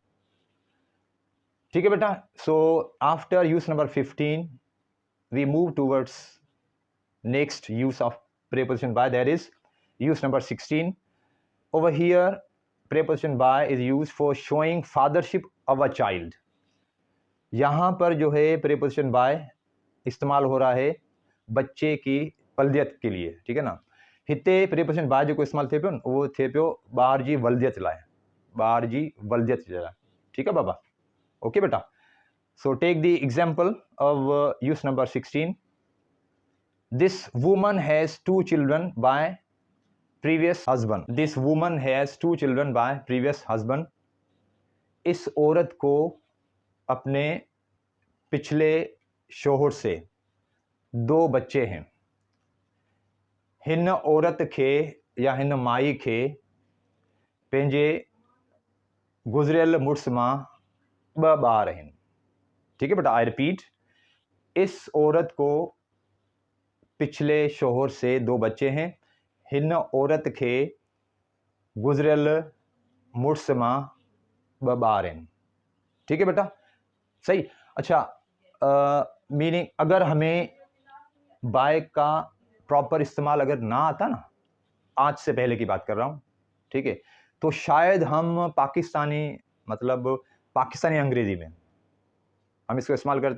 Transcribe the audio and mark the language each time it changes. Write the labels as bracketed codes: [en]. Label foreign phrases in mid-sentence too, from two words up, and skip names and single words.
[ur] ٹھیک ہے بیٹا. [en] so after use number 15 we move towards next use of preposition by, that is use number 16. Over here preposition by is used for showing fathership of a child. [ur] یہاں پر جو ہے [en] preposition by [ur] استعمال ہو رہا ہے بچے کی ولدیت کے لیے۔ ٹھیک ہے نا. [sd] हिते [en] preposition by [sd] जेको इस्तेमाल थिए पियो न उहो थिए पियो ॿार जी वल्दियत लाइ, ॿार जी वल्दियत जे लाइ. [ur] ٹھیک ہے بابا. اوکے بیٹا. [en] so take the example of use number 16. this woman has 2 children by previous husband. This woman has 2 children by previous husband. [ur] اس عورت کو اپنے پچھلے شوہر سے 2 بچے ہیں. [sd] हिन औरत खे या हिन माई खे पंहिंजे गुज़रियल मुड़ुस मां 2 ॿार आहिनि। [ur] ٹھیک ہے بیٹا, [en] I repeat, [ur] اس عورت کو پچھلے شوہر سے 2 بچے ہیں. [sd] हिन औरत खे गुज़रियल मुड़ुस मां 2 ॿार आहिनि। [ur] ٹھیک ہے بیٹا، صحیح. اچھا، مینِنگ اگر ہمیں بائے کا پراپر استعمال اگر نہ آتا نا، آج سے پہلے کی بات کر رہا ہوں، ٹھیک ہے، تو شاید ہم پاکستانی مطلب پاکستانی انگریزی میں ہم اس کو استعمال کرتے.